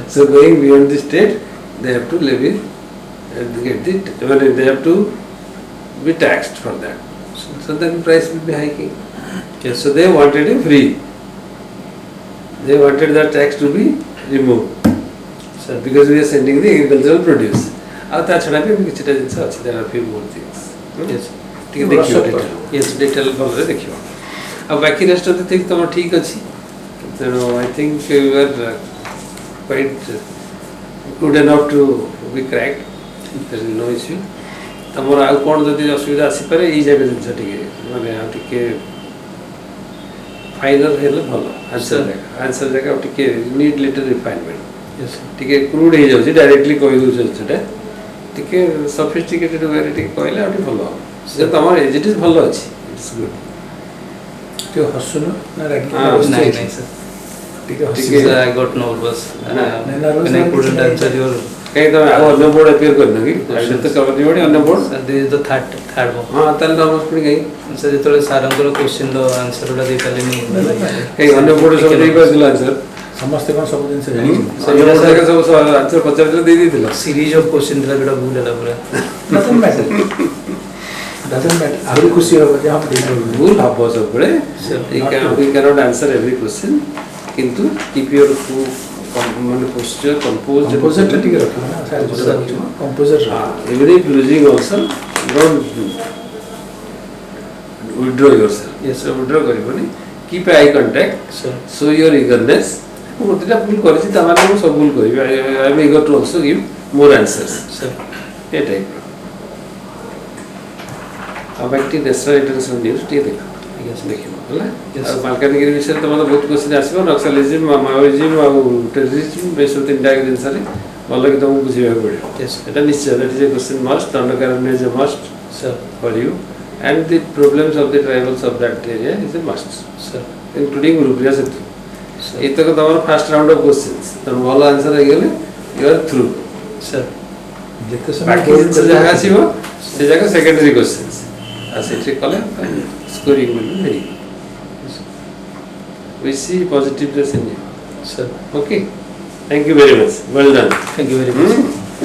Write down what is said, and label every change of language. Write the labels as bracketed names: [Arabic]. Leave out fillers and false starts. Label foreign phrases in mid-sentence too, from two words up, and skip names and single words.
[English] So going beyond the state, they have to levy, they have to be taxed for that. So then price will be hiking. Yes. So they wanted it free. They wanted that tax to be removed. Sir. Because we are sending the agricultural produce. [Odia] ଆଉ ତା ଛଡ଼ା ବି କିଛିଟା ଜିନିଷ ଅଛି [English] there are few more things. Yes. [Odia] ଟିକେ ଦେଖିବ ଡିଟେଲ. Yes, ଡିଟେଲ ଭଲରେ ଦେଖିବ. ଆଉ ବାକି [English] rest of the thing [Odia] ତମର ଠିକ୍ ଅଛି. [English] ତେଣୁ I think you are quite good enough to be cracked. There is no issue. [Odia] ତମର ଆଉ କ'ଣ ଯଦି ଅସୁବିଧା ଆସିପାରେ ଏଇ ଜାଗା ଜିନିଷ ଟିକେ ମାନେ ଆଉ ଟିକେ ଫାଇନାଲ ହେଲେ ଭଲ ଆନ୍ସର ଜାଗା ଆଉ ଟିକେ [English] need little refinement [Odia] ଟିକେ କ୍ରୁଡ୍ ହେଇଯାଉଛି ଡାଇରେକ୍ଟଲି କହିଦେଉଛ ଜିନିଷଟା ଟିକେ [English] sophisticated wayରେ [Odia] ଟିକେ କହିଲେ ଆଉ ଟିକେ ଭଲ ହେବ ସେ ତମର ଏଜିଟିସ୍ ଭଲ ଅଛି [English] it's good [Odia] ଟିକେ ହସୁନ ନା ରାଗି ନାଇଁ ନାଇଁ sir. ଟିକେ [English] Sir, I got nervous. When I couldn't answer your. [Odia] କାହିଁକି ତମେ ଆଉ ଅନ୍ୟ ବୋର୍ଡ ଆପିୟର କରିନ କି ତ କବର ବୋର୍ଡ ଅନ୍ୟ ବୋର୍ଡ [English] Sir, this is the third one. [Odia] ହଁ ତାହେଲେ ନର୍ଭସ୍ ପୁଣି କାହିଁକି Sir, ଯେତେବେଳେ ସାରଙ୍କର କ୍ୱେଶ୍ଚିନ୍ ର ଆନ୍ସର ଗୁଡ଼ା ଦେଇପାରିଲିନି କାହିଁକି ଅନ୍ୟ ବୋର୍ଡ ସବୁ ଦେଇପାରିଥିଲ ଆନ୍ସର ସମସ୍ତେ କ'ଣ ସବୁ ଜିନିଷ ଜାଣିଛନ୍ତି ଅନ୍ୟ ବୋର୍ଡ ଯାକ ସବୁ ଆନ୍ସର ପଚାରିଥିଲେ ଦେଇଦେଇଥିଲ [English] series of question [Odia] ଥିଲା ଯୋଉଟା ଭୁଲ ହେଲା ପୁରା [English] doesn't matter [Odia] ଆହୁରି ଖୁସି ହେବ ଯେ ହଁ ଦେଇପାରିବୁ ଭୁଲ ହେବ ସବୁବେଳେ [English] Sir, we cannot answer every question କିନ୍ତୁ keep your ମାନେ posture composed [Odia] କମ୍ପୋଜରଟା ଟିକେ ରଖିବ ନା ସାର୍ କମ୍ପୋଜର [English] even if losing also don't withdraw yourself yes withdraw କରିବନି keep eye contact Sir. show your eagerness [Odia] ମୁଁ ଗୋଟେଟା ଭୁଲ କରିଛି ତାମାନେ ମୁଁ ସବୁ ଭୁଲ କରିବି [English] I am eager to also give more answers Sir. [Odia] ଏ ଟାଇପ୍ର ଆଉ ବାକି ଟିକେ [English] national international news [Odia] ଟିକେ ଦେଖ ଦେଖିବ ହେଲା ଆଉ ମାଲକାନଗିରି ବିଷୟରେ ତମର ବହୁତ କ୍ୱେଶ୍ଚିନ୍ ଆସିବ [English] naxalism maoism [Odia] ଆଉ ଟେରରିଜିମ୍ ଏସବୁ ତିନିଟା ଜିନିଷରେ ଭଲକି ତମକୁ ବୁଝିବାକୁ ପଡ଼ିବ ଏଇଟା ନିଶ୍ଚୟ [English] that is a question must Dandakaranya is a must for you and the problems of the tribals of that area is a must Sir. including Rubriya Setu [Odia] ଏତକ ତମର [English] first round of questions [Odia] ତମର ଭଲ ଆନ୍ସର ହେଇଗଲେ [English] you are through Sir. [Odia] ଯେତେ ବାକି ଜିନିଷ ଯାହା ଆସିବ ସେ ଯାକ [English] secondary questions [Odia] ଆଉ ସେଠି କଲେ ସ୍କୋରିଂ [English] will be very good we see positiveness in you Sir. okay thank you very much well done Thank you very much.